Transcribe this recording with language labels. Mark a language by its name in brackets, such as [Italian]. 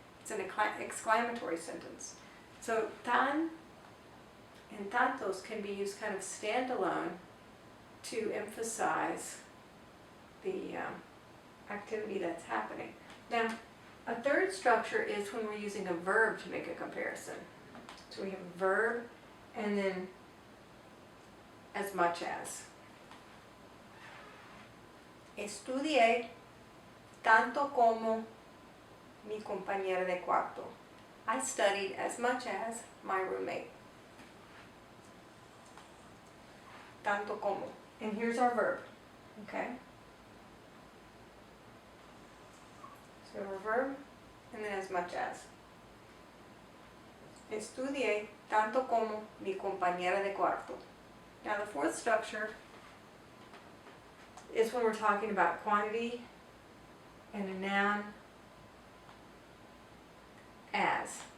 [English] It's an exclamatory sentence. So tan and tantos can be used kind of standalone to emphasize the activity that's happening. Now, a third structure is when we're using a verb to make a comparison. So we have a verb and then as much as. [Spanish] Estudié tanto como mi compañera de cuarto. [English] I studied as much as my roommate. Tanto como. And here's our verb. Okay? So our verb and then as much as. [Spanish] Estudié tanto como mi compañera de cuarto. [English] Now the fourth structure is when we're talking about quantity and a noun as.